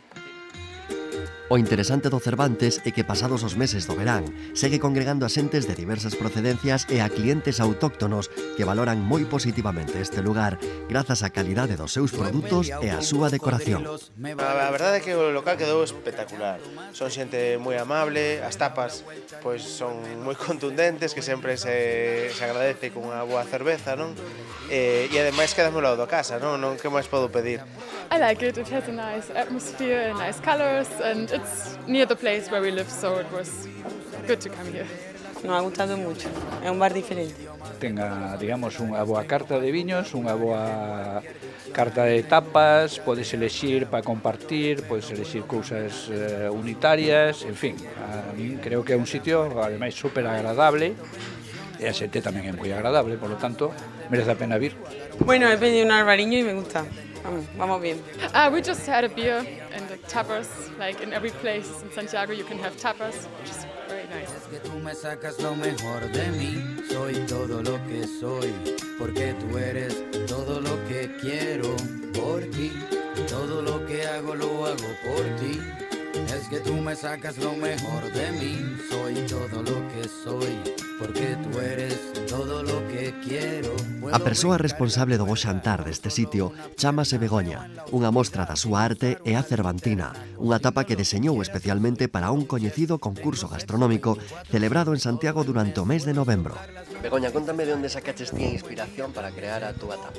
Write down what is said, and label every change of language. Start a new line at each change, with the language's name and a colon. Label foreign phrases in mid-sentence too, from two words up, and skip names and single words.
Galician: O interesante do Cervantes é que pasados os meses do verán segue congregando a xentes de diversas procedencias e a clientes autóctonos que valoran moi positivamente este lugar grazas á calidade dos seus produtos e á súa decoración. A verdade é que o local quedou espectacular. Son xente moi amable, as tapas pois son moi contundentes, que sempre se agradece con unha boa cerveza, non? E ademais quedamos ao lado da casa, non? Que máis podo pedir?
English: I like it. It has a nice atmosphere and nice colors, and it's near the place where we live, so it was good to come here.
Spanish: Nos ha gustado mucho.
Galician: É un bar diferente.
Spanish: Tenga, digamos,
Galician: unha boa carta de viños, unha boa carta de tapas, podes elexir para compartir, podes elexir cousas unitarias, en fin, a min creo que é un sitio, ademais, super agradable, e a xente tamén é moi agradable,
Spanish: por lo tanto,
Galician: merece a pena vir.
Spanish: Bueno, he pedido un albariño y me gusta. Vamos bien.
English: We just had a beer and the tapas, like in every place in Santiago you can have tapas, which is very nice.
Spanish: Que tú me sacas lo mejor de mí. soy todo lo que soy, porque tú eres todo lo que quiero por ti, todo lo que hago lo hago por ti. Es que tú me sacas lo mejor de mí, soy todo lo que soy, porque tú eres todo lo que quiero.
Galician: A persoa responsable do bo xantar deste sitio chámase Begoña. Unha mostra da súa arte é a Cervantina, unha tapa que deseñou especialmente para un coñecido concurso gastronómico celebrado en Santiago durante o mes de novembro. Begoña, contame de onde sacaches ti a inspiración para crear a túa tapa.